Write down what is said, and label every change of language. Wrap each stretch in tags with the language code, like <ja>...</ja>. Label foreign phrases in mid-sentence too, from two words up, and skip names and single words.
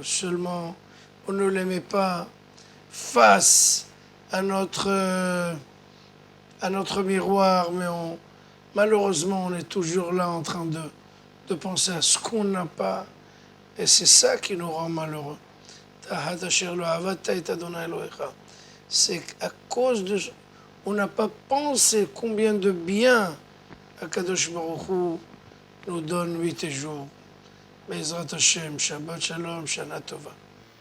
<fr>Seulement, on ne les met pas face à notre miroir, mais malheureusement, on est toujours là en train de penser à ce qu'on n'a pas, et c'est ça qui nous rend malheureux.</fr> <he>Tahat asher lo ahavta et Adonai Elohecha.</he> <fr>C'est à cause de... On n'a pas pensé combien de bien Akadosh Baruch Hu nous donne nuit et jour.</fr> <he>Bezrat Hashem, Shabbat Shalom, Shana Tova.</he>